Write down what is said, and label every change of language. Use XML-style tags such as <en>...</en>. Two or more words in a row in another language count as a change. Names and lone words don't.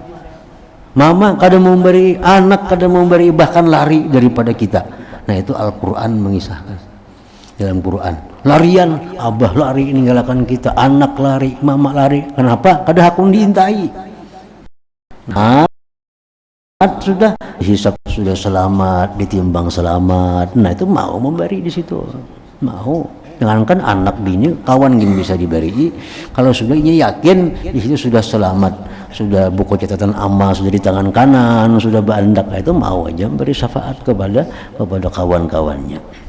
<bjn>Mama kada mau memberi, anak kada mau memberi, bahkan lari daripada kita.</bjn> <id>Nah itu Al-Quran mengisahkan. Dalam Quran larian, abah lari meninggalkan kita, anak lari, mama lari.</id> <bjn>Kenapa? Kada hakun diintai. Nah sudah,</bjn> <id>hisab sudah selamat, ditimbang selamat. Nah itu mau memberi di situ, mau. Jangankan anak bini, kawan gini bisa diberi. Kalau sudah ini yakin di situ sudah selamat, sudah buku catatan amal sudah di tangan kanan, sudah bandak, itu mau aja beri syafaat kepada kawan-kawannya.</id>